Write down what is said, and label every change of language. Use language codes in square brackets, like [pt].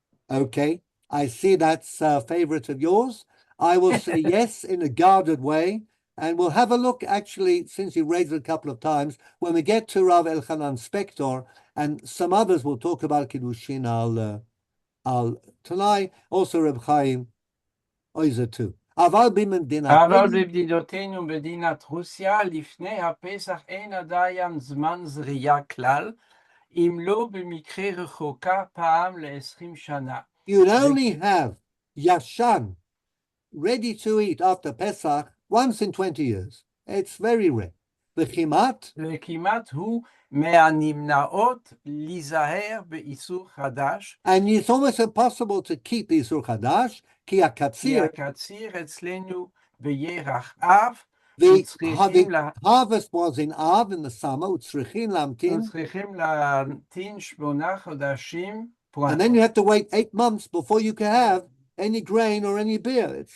[en] Okay, I see that's a favorite of yours. I will say yes in a guarded way, and we'll have a look, actually, since you raised it a couple of times, when we get to Rav Elchanan Spector, and some others will talk about Kiddushin al Tnai, also Reb Chaim Oizer too. [he] אבל במדינותינו מדינת רוסיה לפני הפסח אין עדיין זמן זריעה כלל, אם לא במקרה רחוקה פעם ל-20 שנה. [en] You'd only have yashan ready to eat after Pesach once in 20 years. It's very rare. [he] וכמעט הוא מהנמנעות להיזהר באיסור חדש. [en] And it's almost impossible to keep איסור חדש, [he] כי הקציר, אצלנו בירח אב, [en] the harvest was in Av in the summer, [he] וצריכים להמתין, 8 חודשים. [en] and then you have to wait 8 months before you can have any grain or any beer.